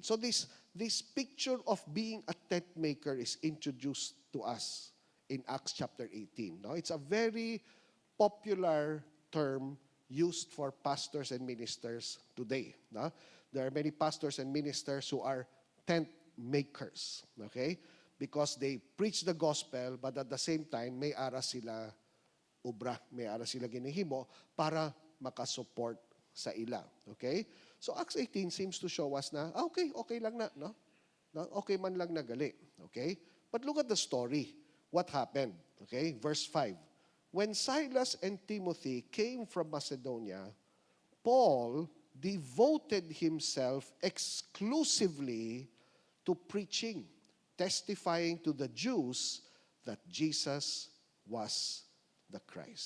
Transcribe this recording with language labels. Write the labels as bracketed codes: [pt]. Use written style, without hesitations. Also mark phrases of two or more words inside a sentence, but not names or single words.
[en] So this picture of being a tent maker is introduced to us in Acts chapter 18. No? It's a very popular term used for pastors and ministers today. No? There are many pastors and ministers who are tent makers. Okay? Because they preach the gospel, but at the same time, [hil] may ara sila ubra, may ara sila ginihimo para makasupport sa ila. [en] Okay? So Acts 18 seems to show us na, [hil] okay lang na, [en] no? [hil] Okay man lang na gali. [en] Okay? But look at the story. What happened? Okay? Verse 5. When Silas and Timothy came from Macedonia, Paul devoted himself exclusively to preaching, testifying to the Jews that Jesus was the Christ.